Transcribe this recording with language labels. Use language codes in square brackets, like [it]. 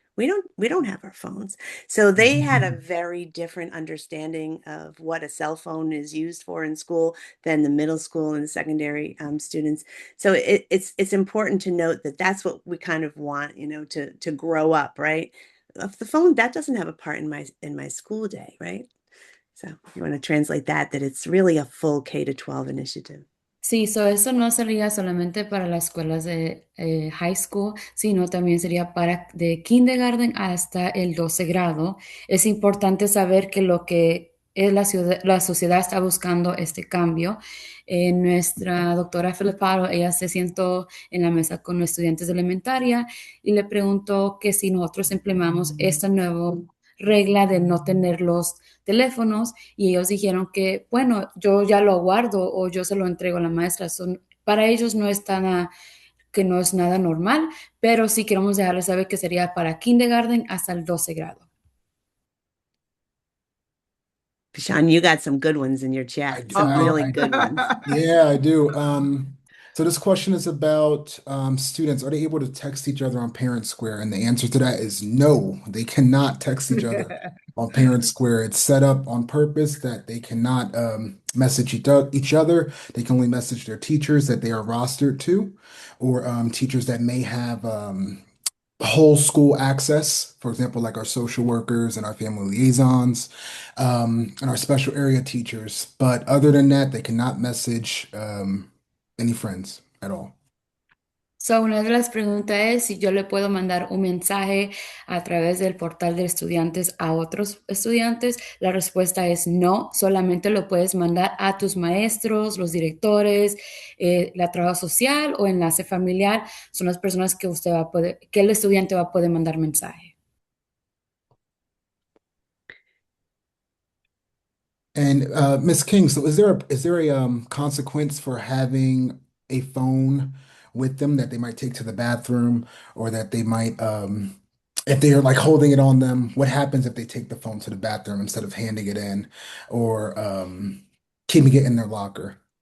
[en] We don't have our phones." So they had a very different understanding of what a cell phone is used for in school than the middle school and secondary students. So it's important to note that that's what we kind of want, to grow up, right? Of the phone, that doesn't have a part in my school day, right? So you want to translate that it's really a full K to 12 initiative. [es] Sí, eso no sería solamente para las escuelas de high school, sino también sería para de kindergarten hasta el 12 grado. Es importante saber que lo que es la sociedad está buscando este cambio. Nuestra doctora Filiparo, ella se sentó en la mesa con los estudiantes de elementaria y le preguntó que si nosotros implementamos esta nueva regla de no tener los teléfonos y ellos dijeron que, bueno, yo ya lo guardo o yo se lo entrego a la maestra. Para ellos no es que no es nada normal, pero sí queremos dejarles saber que sería para kindergarten hasta el 12 grado. [en] Sean, you got some good ones in your I, chat, d- some I, really Uh-oh. I, good ones. yeah, I do. So this question is about students. Are they able to text each other on Parent Square? And the answer to that is no, they cannot text each other on Parent Square. It's set up on purpose that they cannot message each other. They can only message their teachers that they are rostered to, or teachers that may have whole school access, for example, like our social workers and our family liaisons, and our special area teachers. But other than that, they cannot message any friends at all. [es] So, una de las preguntas es si yo le puedo mandar un mensaje a través del portal de estudiantes a otros estudiantes. La respuesta es no, solamente lo puedes mandar a tus maestros, los directores, la trabajo social o enlace familiar. Son las personas que usted va a poder, que el estudiante va a poder mandar mensaje. [en] And Miss King, so is there a consequence for having a phone with them that they might take to the bathroom or that they might if they're like holding it on them, what happens if they take the phone to the bathroom instead of handing it in or keeping it in their locker?